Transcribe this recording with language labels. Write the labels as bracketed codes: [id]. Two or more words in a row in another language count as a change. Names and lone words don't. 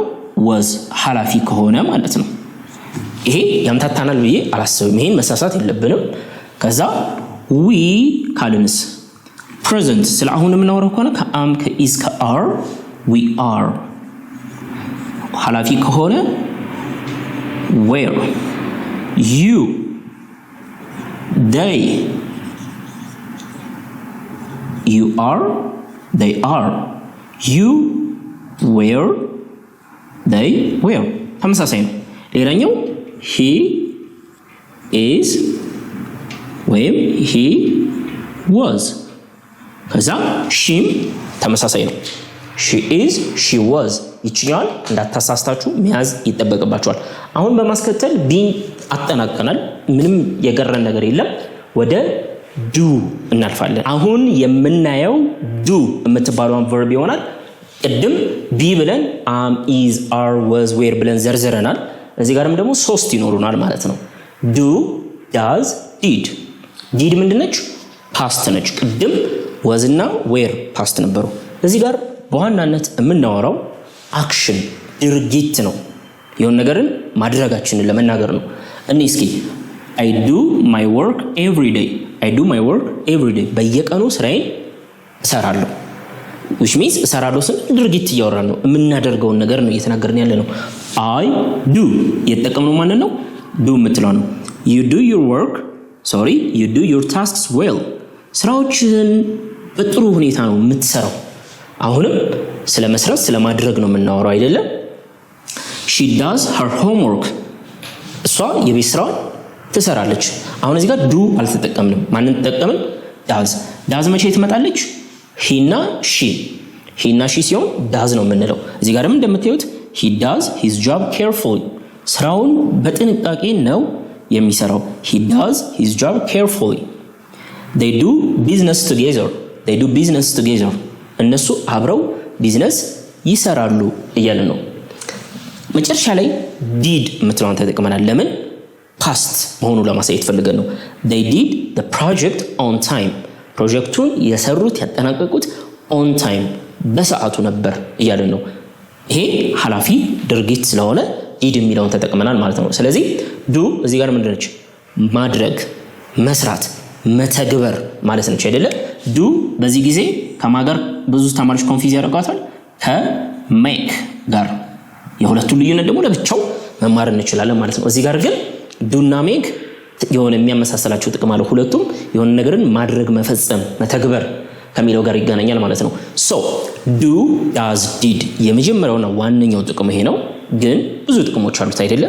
[am] was ሐላፊ ከሆነ ማለት ነው። ይሄ ያምታታናል ብዬ አላስብም። ይሄን መሳሳት የለብንም። ከዛ we ካልንስ present ስለ አሁን የምናወራው ከሆነ ከam ከis ከare [en] we are [am] ሐላፊ ከሆነ [en] were you they you are they are you were they were [am] ተመሳሳይ ነው። ሌላኛው [en] he is [am] ወይም [en] he was [am] ከዛ sheም ተመሳሳይ ነው። [en] she is she was [am] ይችኛል እንዳታሳስታችሁ መያዝ ይጠበቅባችኋል። አሁን በማስከተል ቢን አጠናቀናል። ምንም የቀረን ነገር የለም። ወደ do እናልፋለን። አሁን የምናየው do የምትባለውን verb ይሆናል። ቅድም be ብለን [en] am is are was were [am] ብለን ዘርዝረናል። እዚህ ጋርም ደግሞ ሶስት ይኖሩናል ማለት ነው። [en] do does did did [am] ምንድነች? past ነች። ቅድም was እና were past ነበሩ። እዚህ ጋር በዋናነት የምናወራው አክሽን ድርጊት ነው። የሆነ ነገርን ማድረጋችንን ለመናገር ነው። እኔ እስኪ [en] I do my work every day I do my work every day [am] በየቀኑ ስራዬን እሰራለሁ። [en] which means [am] እሰራለሁ ስን ድርጊት እያወራን ነው። የምናደርገውን ነገር ነው እየተናገርን ያለ ነው። [en] I do [am] የተጠቀምነው ማንን ነው? do የምትለው ነው። [en] you do your work you do your tasks well [am] ስራዎችን በጥሩ ሁኔታ ነው የምትሰራው። አሁንም ስለ መስራት ስለ ማድረግ ነው የምናወራው አይደለም። [en] she does her homework [am] እሷ የቤት ስራዋን ትሰራለች። አሁን እዚህ ጋር ዱ አልተጠቀምንም። ማንን ተጠቀምን? ዳዝ። ዳዝ መቼ ትመጣለች? ሂና ሺ። ሂና ሺ ሲሆን ዳዝ ነው የምንለው። እዚህ ጋር እንደምታዩት [en] he does his job carefully። [am] ስራውን በጥንቃቄ ነው የሚሰራው። [en] he does his job carefully። they do business together። they do business together። [am] እነሱ አብረው ቢዝነስ ይሰራሉ እያለ ነው። መጨረሻ ላይ ዲድ የምትለውን ተጠቅመናል። ለምን? ፓስት መሆኑ ለማሳየት ፈልገን ነው። [en] they did the project on time። [am] ፕሮጀክቱን የሰሩት ያጠናቀቁት [en] on time [am] በሰዓቱ ነበር እያለ ነው። ይሄ ኃላፊ ድርጊት ስለሆነ ዲድ የሚለውን ተጠቅመናል ማለት ነው። ስለዚህ ዱ እዚህ ጋር ምንድን ነች? ማድረግ፣ መስራት፣ መተግበር ማለት ነች አይደለ? ዱ በዚህ ጊዜ ከማጋር ብዙ ተማሪዎች ኮንፊዝ ያደርጓታል ከሜክ ጋር። የሁለቱን ልዩነት ደግሞ ለብቻው መማር እንችላለን ማለት ነው። እዚህ ጋር ግን ዱና ሜክ የሆነ የሚያመሳሰላቸው ጥቅም አለው። ሁለቱም የሆነ ነገርን ማድረግ፣ መፈጸም፣ መተግበር ከሚለው ጋር ይገናኛል ማለት ነው። [en] so do does did [am] የመጀመሪያውና ዋነኛው ጥቅም ይሄ ነው። ግን ብዙ ጥቅሞች አሉት አይደለም?